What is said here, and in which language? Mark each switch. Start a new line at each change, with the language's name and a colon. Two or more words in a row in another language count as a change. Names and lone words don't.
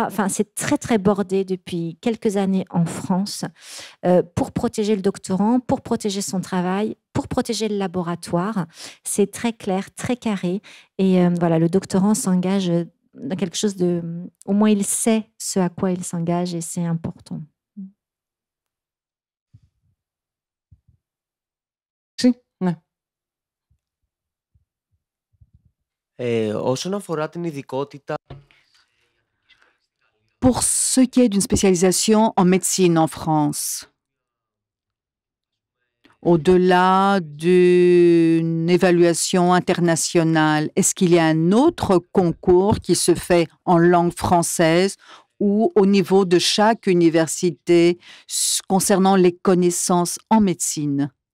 French: Enfin, c'est très, très bordé depuis quelques années en France pour protéger le doctorant, pour protéger son travail, pour protéger le laboratoire. C'est très clair, très carré. Et voilà, le doctorant s'engage dans quelque chose de... Au moins, il sait ce à quoi il s'engage et c'est important.
Greek: Sí, ναι. Όσον αφορά την ειδικότητα...
French: Pour ce qui est d'une spécialisation en médecine en France, au-delà d'une évaluation internationale, est-ce qu'il y a un autre concours qui se fait en langue française ou au niveau de chaque université concernant les connaissances en médecine?